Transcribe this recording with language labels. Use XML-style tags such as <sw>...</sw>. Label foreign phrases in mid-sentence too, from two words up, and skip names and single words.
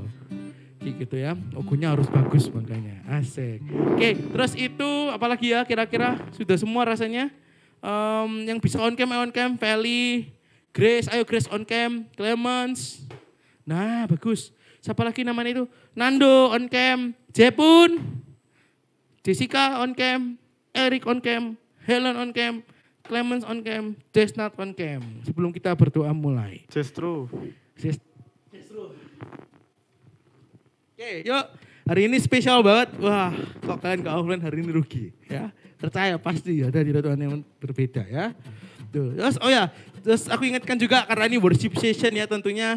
<id>Gitu ya, logonya harus bagus makanya, asik. Oke, terus itu apalagi ya kira-kira sudah semua rasanya. Yang bisa</id> <en>on cam,</en> <id>Feli, Grace, ayo Grace</id> <en>on cam,</en> <id>Clemens. Nah bagus, siapa lagi namanya itu? Nando</id> <en>on cam,</en> <id>Jepun, Jessica</id> <en>on cam,</en> <id>Eric</id> <en>on cam,</en> <id>Helen</id> <en>on cam,</en> <id>Clemens</id> <en>on cam,</en> <id>Desnat</id> <en>on cam.</en> <id>Sebelum kita berdoa mulai. Justru. Oke, yuk. Hari ini spesial banget. Wah, kok kalian ke offline hari ini rugi, ya. Percaya pasti ada di Tuhan yang berbeda ya. Tuh. Terus aku ingatkan juga karena ini</id> <en>worship session</en> <id>ya tentunya.</id>